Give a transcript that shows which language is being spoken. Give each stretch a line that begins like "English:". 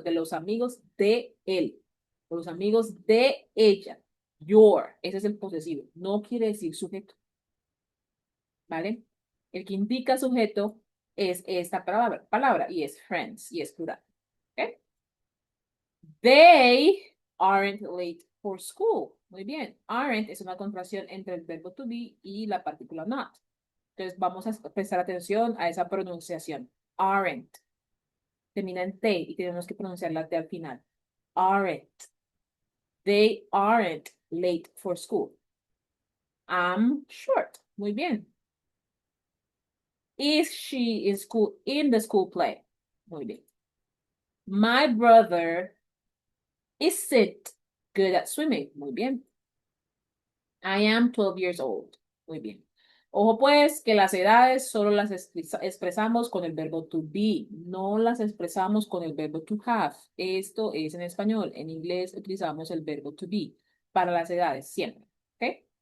Spanish: De los amigos de él. De los amigos de ella. Your. Ese es el posesivo. No quiere decir sujeto. ¿Vale? El que indica sujeto es esta palabra y es friends y es plural. ¿Ok?
English: They aren't late for school.
Spanish: Muy bien. Aren't es una contracción entre el verbo to be y la partícula not. Entonces vamos a prestar atención a esa pronunciación. Aren't. Termina en T y tenemos que pronunciar la T al final.
English: Aren't. They aren't late for school. I'm short.
Spanish: Muy bien.
English: Is she in the school play?
Spanish: Muy bien.
English: My brother isn't good at swimming.
Spanish: Muy bien.
English: I am 12 years old. Muy bien.
Spanish: Ojo pues que las edades solo las expresamos con el verbo to be, no las expresamos con el verbo to have. Esto es en español. En inglés utilizamos el verbo to be para las edades siempre. ¿Ok?